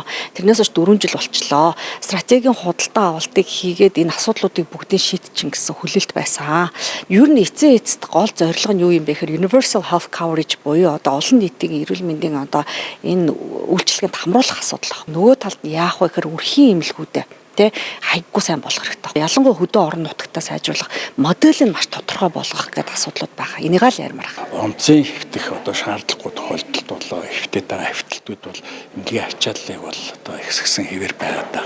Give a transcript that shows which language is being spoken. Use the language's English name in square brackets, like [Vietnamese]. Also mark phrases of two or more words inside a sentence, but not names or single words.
[Mongolian] Тэрнээс хойш 4 жил болчлоо. Стратегийн худалдаа авалтыг хийгээд энэ асуудлуудыг бүгдийг шийдчихин гэсэн хүлээлт байсан. Ер нь эцэст гол зорилго нь юу юм бэ гэхээр [English] universal health coverage [Mongolian] буюу одоо олон нийтийн эрүүл мэндийн одоо энэ үйлчилгээнд хамруулах асуудал. Нөгөө талд яах вэ гэхээр өрхийн эмнэлгүүдэд хайггүй сайн болох хэрэгтэй. Ялангуяа хөдөө орон нутагтаа сайжруулах моделийг маш тодорхой болгох гэдэг асуудлууд байгаа. Энийг л ярмаар байгаа. Онцгийн хэвтэх одоо шаардлагагүй тохиолдолд бол хэвтээд байгаа хэвтэлтүүд бол эмнэлгийн ачааллыг бол одоо ихсгсэн хэвээр байгаад байгаа.